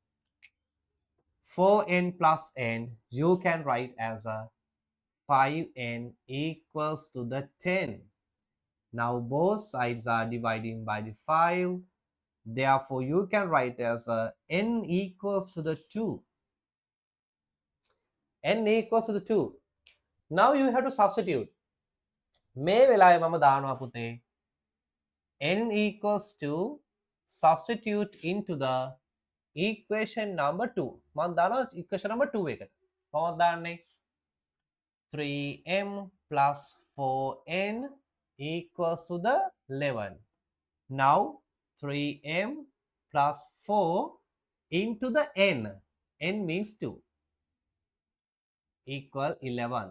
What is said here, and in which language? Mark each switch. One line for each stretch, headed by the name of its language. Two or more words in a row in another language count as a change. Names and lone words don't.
English: 4n plus n you can write as a 5n equals to the 10. Now both sides are dividing by the 5. Therefore, you can write as a n equals to the 2. n equals to the 2. Now you have to substitute.
Sinhala: මේ වෙලාවේ මම දානවා පුතේ
English: n equals to substitute into the equation number 2.
Sinhala: මම දානවා
English: equation number 2
Sinhala: එකට. කොහොමද දාන්නේ?
English: 3m plus 4n equals to the 11. Now 3m plus 4 into the n. n means 2 equal 11.